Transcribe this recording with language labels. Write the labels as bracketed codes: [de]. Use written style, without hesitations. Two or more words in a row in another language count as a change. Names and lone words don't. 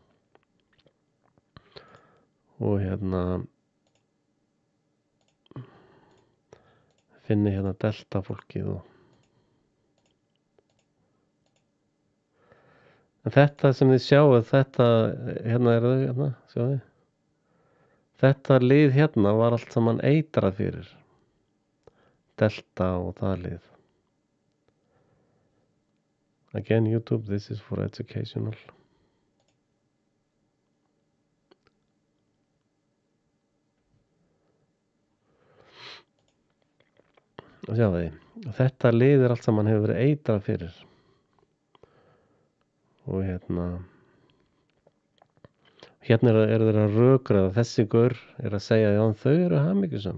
[is] Og finni delta fólkið og en þetta sem þið sjáu, þetta er þau, sjáu þið. Þetta lið var allt saman eitrað fyrir. Delta og það lið. [en] Again, YouTube, this is for educational. [is] Sjáu þið. Þetta lið allt saman hefur verið eitrað fyrir. Og eru þeir að rökræða, þessi gaur er að segja já, þau eru hamingjusöm.